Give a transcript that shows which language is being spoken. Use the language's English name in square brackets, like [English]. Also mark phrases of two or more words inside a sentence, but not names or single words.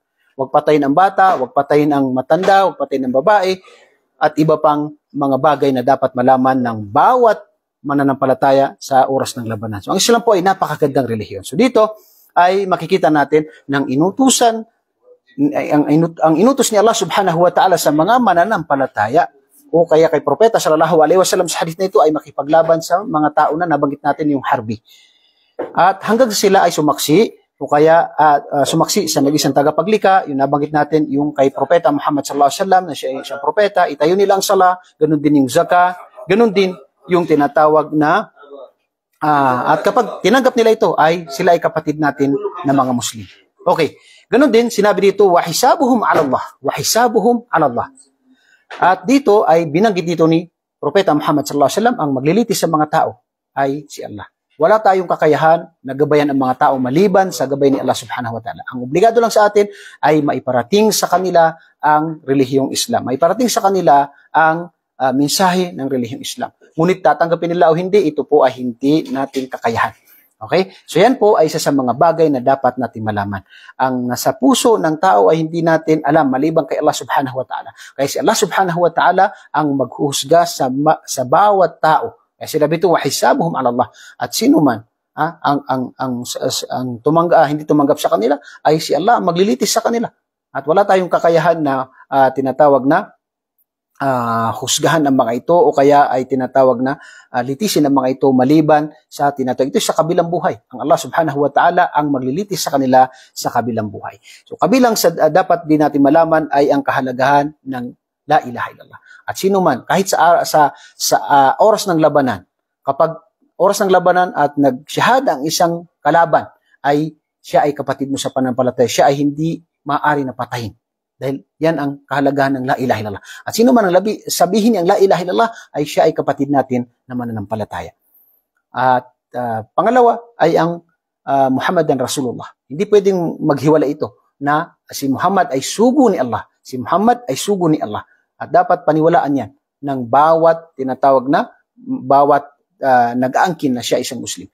[Filipino] Huwag patayin ang bata, huwag patayin ang matanda, huwag patayin ang babae, at iba pang mga bagay na dapat malaman ng bawat mananampalataya sa oras ng labanan. So ang Islam po ay napakagandang relihiyon. So dito ay makikita natin ng inutusan, ang inutos ni Allah [Arabic] سبحانه وتعالى [Filipino] sa mga mananampalataya o kaya kay Propeta [Arabic] صلى الله عليه وسلم [Filipino] sa hadith na ito ay makipaglaban sa mga tao na nabanggit natin yung harbi. At hanggang sila ay sumaksi o kaya sumaksi sa nag-isang tagapaglika, yung nabanggit natin yung kay Propeta Muhammad [Arabic] صلى الله عليه وسلم [Filipino] na siya ay isang propeta, itayo nila ang sala, ganun din yung zakah, ganun din yung tinatawag na at kapag tinanggap nila ito ay sila ay kapatid natin na mga Muslim. Okay, ganun din sinabi dito [Arabic] وحسابهم على الله، وحسابهم على الله. [Filipino] At dito ay binanggit dito ni Propeta Muhammad [Arabic] صلى الله عليه وسلم [Filipino] ang maglilitis sa mga tao ay si Allah. Wala tayong kakayahan na gabayan ang mga tao maliban sa gabay ni Allah [Arabic] سبحانه وتعالى. [Filipino] Ang obligado lang sa atin ay maiparating sa kanila ang relihiyong Islam. Maiparating sa kanila ang mensahe ng relihiyong Islam. Ngunit tatanggapin nila o hindi, ito po ay hindi natin kakayahan. Okay? So yan po ay isa sa mga bagay na dapat natin malaman. Ang nasa puso ng tao ay hindi natin alam maliban kay Allah [Arabic] سبحانه وتعالى. [Filipino] Kaya si Allah [Arabic] سبحانه وتعالى [Filipino] ang maghuhusga sa bawat tao. Kaya sinabi ito, [Arabic] وحسابهم على الله. [Filipino] At sino man ang hindi tumanggap sa kanila, ay si Allah maglilitis sa kanila. At wala tayong kakayahan na tinatawag na husgahan ng mga ito o kaya ay tinatawag na litisin ng mga ito maliban sa tinatawag ito sa kabilang buhay. Ang Allah [Arabic] سبحانه وتعالى [Filipino] ang maglilitis sa kanila sa kabilang buhay. So kabilang sa dapat din natin malaman ay ang kahalagahan ng [Arabic] لا إله إلا الله. [Filipino] At sino man, kahit sa oras ng labanan, kapag oras ng labanan at nagsyahada ang isang kalaban, ay siya ay kapatid mo sa pananampalataya, siya ay hindi maaari na patayin. Dahil yan ang kahalagahan ng [Arabic] لا إله إلا الله. [Filipino] At sino man ang sabihin ang [Arabic] لا إله إلا الله, [Filipino] ay siya ay kapatid natin na mananampalataya. At pangalawa ay ang [Arabic] محمد رسول الله. [Filipino] Hindi pwedeng maghiwala ito na si Muhammad ay sugo ni Allah. Si Muhammad ay sugo ni Allah. At dapat paniwalaan yan ng bawat tinatawag na bawat nag-aangkin na siya isang Muslim.